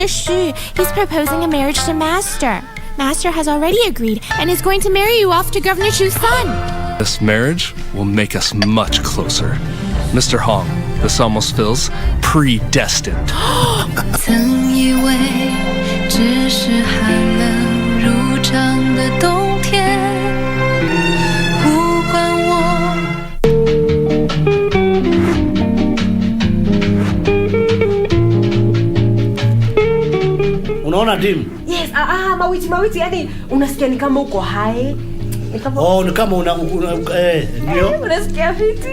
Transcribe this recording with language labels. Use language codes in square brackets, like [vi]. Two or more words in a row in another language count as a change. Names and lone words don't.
[en] He's proposing a marriage to Master. Master has already agreed and is going to marry you off to Governor Chu's son. This marriage will make us much closer. Mr. Hong, this almost feels predestined. [zh] 曾以为只是寒冷如常的冬天，呼唤我。 [sw] Unaona Tim? Yes, mawiti yani unasikia ni kama uko hai. Ni kama ndio. Unasikia fiti.